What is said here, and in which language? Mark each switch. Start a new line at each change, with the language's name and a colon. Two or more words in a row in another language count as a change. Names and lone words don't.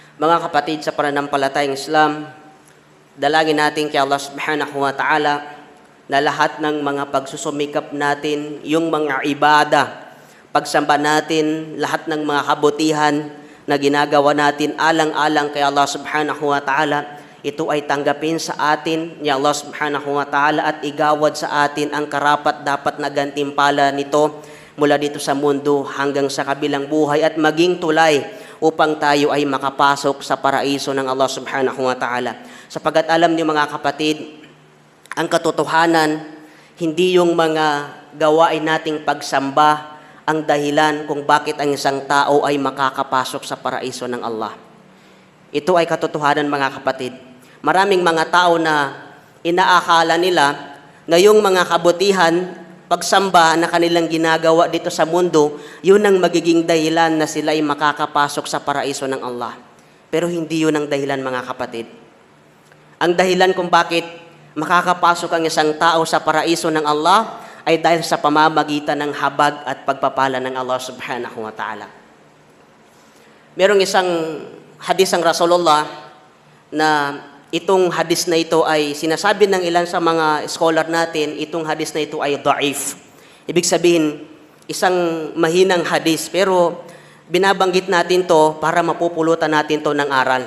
Filipino: Mga kapatid sa pananampalatayang Islam, dalangin natin kay Allah
Arabic: سبحانه وتعالى
Filipino: na lahat ng mga pagsusumikap natin, yung mga ibada, pagsamba natin, lahat ng mga kabutihan na ginagawa natin alang-alang kay Allah
Arabic: سبحانه وتعالى,
Filipino: ito ay tanggapin sa atin ni Allah
Arabic: سبحانه وتعالى
Filipino: at igawad sa atin ang karapat dapat na gantimpala nito mula dito sa mundo hanggang sa kabilang buhay at maging tulay upang tayo ay makapasok sa paraiso ng Allah
Arabic: سبحانه وتعالى.
Filipino: Sapagat alam niyo mga kapatid, ang katotohanan, hindi yung mga gawain nating pagsamba ang dahilan kung bakit ang isang tao ay makakapasok sa paraiso ng Allah. Ito ay katotohanan mga kapatid. Maraming mga tao na inaakala nila na yung mga kabutihan, pagsamba na kanilang ginagawa dito sa mundo, yun ang magiging dahilan na sila ay makakapasok sa paraiso ng Allah. Pero hindi yun ang dahilan mga kapatid. Ang dahilan kung bakit makakapasok ang isang tao sa paraiso ng Allah ay dahil sa pamamagitan ng habag at pagpapala ng Allah
Arabic: سبحانه وتعالى.
Filipino: Merong isang hadis ang Rasulullah na itong hadis na ito ay sinasabi ng ilan sa mga scholar natin, itong hadis na ito ay da'if. Ibig sabihin, isang mahinang hadis, pero binabanggit natin to para mapupulutan natin to ng aral.